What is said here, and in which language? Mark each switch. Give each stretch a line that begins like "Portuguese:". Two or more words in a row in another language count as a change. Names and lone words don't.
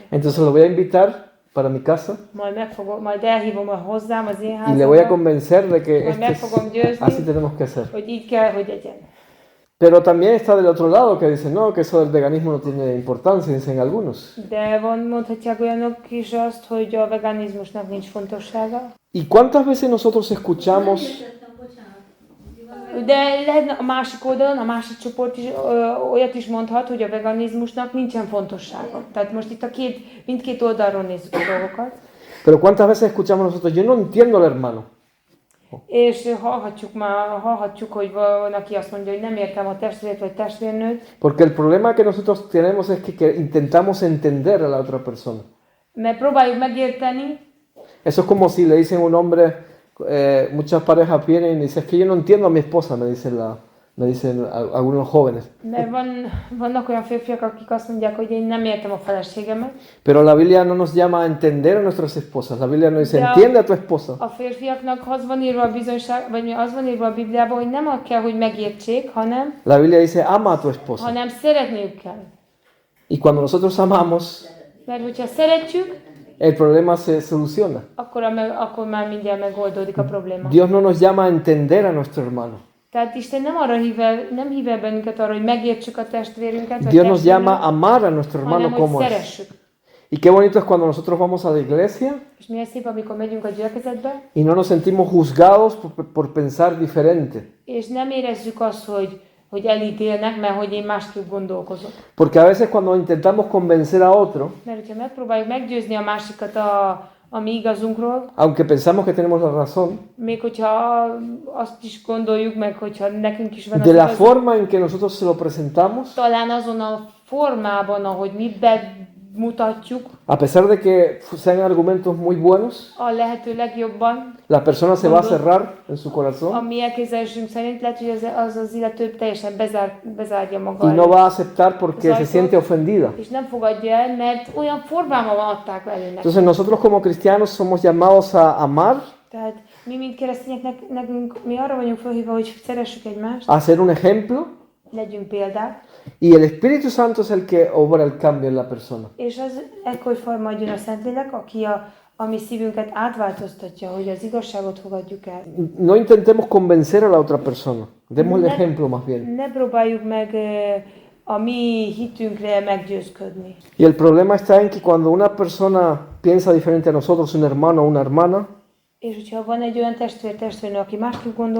Spanish: Entonces lo voy a invitar para mi casa
Hungarian: Majd elhívom hozzám az én
Spanish: y le voy a
Hungarian: házamba,
Spanish: convencer de que
Hungarian: majd meg fogom győzni,
Spanish: así tenemos que hacer.
Hungarian: hogy így kell, hogy legyen.
Spanish: Pero también está del otro lado que dicen, no, que eso del veganismo no tiene importancia, dicen algunos.
Hungarian: De mondhatják olyanok is azt, hogy a veganizmusnak nincs fontossága.
Spanish: ¿Y cuántas veces nosotros escuchamos
Hungarian: De lehetne a másik oldalon, a másik csoport is olyat is mondhat, hogy a veganizmusnak nincsen fontossága. Tehát most itt mindkét oldalról nézzük a dolgokat.
Spanish: pero cuántas veces escuchamos nosotros, yo no entiendo al hermano?
Hungarian: És hallhatjuk, hogy van, aki azt mondja, hogy nem értem a testvért vagy testvérnőt.
Spanish: Porque el problema que nosotros tenemos es que intentamos entender a la otra persona.
Hungarian: Mert próbáljuk megérteni.
Spanish: Eso es como si le dicen a un hombre, muchas parejas vienen y dicen, es que yo no entiendo a mi esposa, me dicen algunos jóvenes.
Hungarian: Mert vannak olyan férfiak, akik azt mondják, hogy én nem értem a feleségemet.
Spanish: Pero la Biblia no nos llama a entender a nuestras esposas. La Biblia nos dice, entiende a tu esposa.
Hungarian: A férfiaknak az van írva a bizonyság, vagy az van írva a Bibliában, hogy nem kell, hogy megértsék, hanem
Spanish: La Biblia dice, ama a tu esposa.
Hungarian: hanem szeretniük kell.
Spanish: Y cuando nosotros amamos,
Hungarian: Mert hogyha szeretjük,
Spanish: el problema se soluciona.
Hungarian: akkor már mindjárt megoldódik a probléma.
Spanish: Dios no nos llama a entender a nuestro hermano.
Hungarian: Tehát Isten nem hív el bennünket arra, hogy megértsük a testvérünket, vagy
Spanish: Dios nos llama a amar a nuestro hermano
Hungarian: hanem, hogy
Spanish: como es.
Hungarian: szeressük.
Spanish: Y qué bonito es cuando nosotros vamos a la iglesia
Hungarian: És milyen szép, amikor megyünk a gyülekezetbe,
Spanish: y no nos sentimos juzgados por pensar diferente.
Hungarian: és nem érezzük azt, hogy elítélnek, mert hogy én másképp gondolkozok.
Spanish: Porque a veces cuando intentamos convencer a otro,
Hungarian: Mert hogyha megpróbáljuk meggyőzni a másikat a mi igazunkról,
Spanish: aunque pensamos que tenemos la razón,
Hungarian: még hogyha azt is gondoljuk meg, hogyha nekünk is van az
Spanish: de la
Hungarian: igazunk,
Spanish: forma en que nosotros se lo presentamos,
Hungarian: talán azon a formában, ahogy mi bemutatjuk,
Spanish: a pesar de que sean argumentos muy buenos,
Hungarian: a lehető legjobban,
Spanish: la persona se va a cerrar en su
Hungarian: a
Spanish: corazón
Hungarian: mi elképzelésünk szerint lehet, hogy az illető teljesen bezárja maga
Spanish: y
Hungarian: előtt.
Spanish: no va a aceptar porque se siente ofendida.
Hungarian: És nem fogadja el, mert olyan formában adták elő neki.
Spanish: Entonces nosotros como cristianos somos llamados a amar,
Hungarian: Tehát mi, mint keresztények, mi arra vagyunk felhívva, hogy szeressük egymást,
Spanish: a ser un ejemplo,
Hungarian: legyünk példák,
Spanish: y el Espíritu Santo es el que obra el cambio en la persona.
Hungarian: és az ekkor majd jön a Szentlélek, aki a mi szívünket átváltoztatja, hogy az igazságot fogadjuk el.
Spanish: No intentemos convencer a la otra persona, demos el ejemplo más bien.
Hungarian: Ne próbáljuk meg a mi hitünkre meggyőzködni.
Spanish: Y el problema está en que cuando una persona piensa diferente a nosotros, un hermano o una hermana,
Hungarian: És hogyha van egy olyan testvérnő, aki másképp gondolkodik,